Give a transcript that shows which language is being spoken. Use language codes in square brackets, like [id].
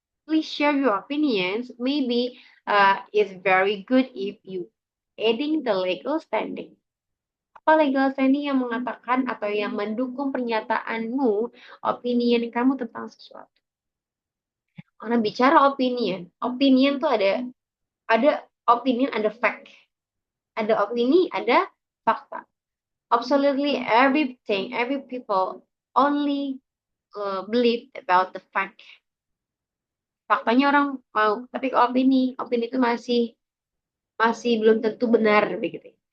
[en] Please share your opinions. Maybe it's very good if you adding the legal standing. [id] Apa legal standing yang mengatakan atau yang mendukung pernyataanmu, opinion kamu tentang sesuatu. Karena bicara opinion tuh ada opinion, ada fact. Ada opini, ada fakta. [en] Absolutely everything, every people only believe about the fact. [id] Faktanya orang mau, tapi kalau opini itu masih belum tentu benar begitu.